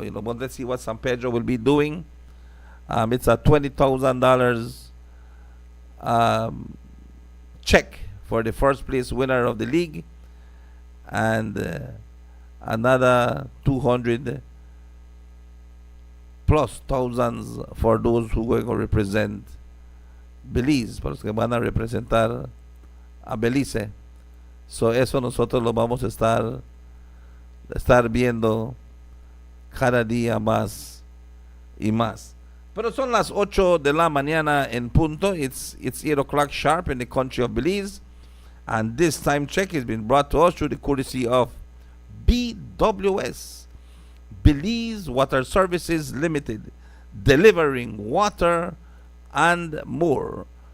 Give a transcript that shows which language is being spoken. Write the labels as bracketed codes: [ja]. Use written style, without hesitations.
[en] Let's see what San Pedro will be doing. It's a $20,000 check for the first place winner of the league, and another 200 plus thousands for those who are going to represent Belize, [es] para los que van a representar a Belize. So eso nosotros lo vamos a estar viendo cada día más y más. Pero son las 8 de la mañana en punto. [en] It's 8 o'clock sharp in the country of Belize. And this time check has been brought to us through the courtesy of BWS, Belize Water Services Limited, delivering water and more.